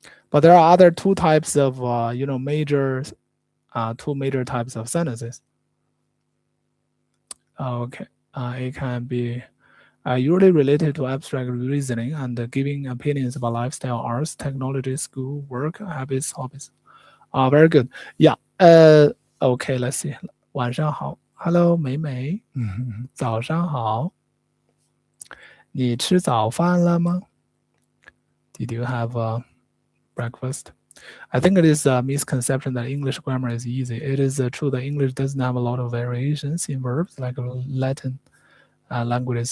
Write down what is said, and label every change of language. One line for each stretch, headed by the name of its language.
English: But there are other two types of two major types of sentences. Okay, it can be usually related to abstract reasoning and giving opinions about lifestyle, arts, technology, school, work, habits, hobbies. Very good. Yeah. Okay. Let's see.
Chinese: 晚上好
English: Hello,
Chinese: 美美。早上好。你吃早饭了吗
English: Did you have breakfast? I think it is a misconception that English grammar is easy. It is true that English doesn't have a lot of variations in verbs like Latin languages.